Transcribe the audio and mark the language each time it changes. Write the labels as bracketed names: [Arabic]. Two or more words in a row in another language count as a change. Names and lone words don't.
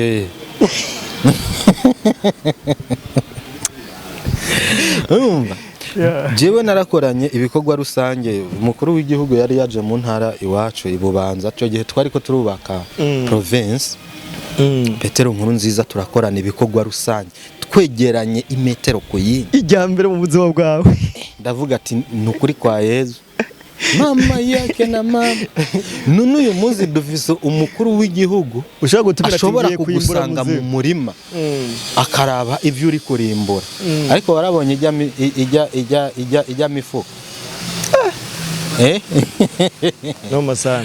[Rundi] urumva jewe narakoranye ibikorwa rusange. Umukuru w'igihugu yari yaje mu ntara iwacu ibubanza cyo gihe twari ko turubaka province. Petero Nkurunziza turakorana ibikorwa rusange twegeranye imetero ku yindi ijyambere mu buzima bwawe. Ndavuga ati nukuri kwa Yezu mama yake na mama none uyu munsi dufise umukuru w'igihugu ashobora kugusanga mu murima akaraba ivyo uri kurimbura, ariko warabonye ijya mifuko no masana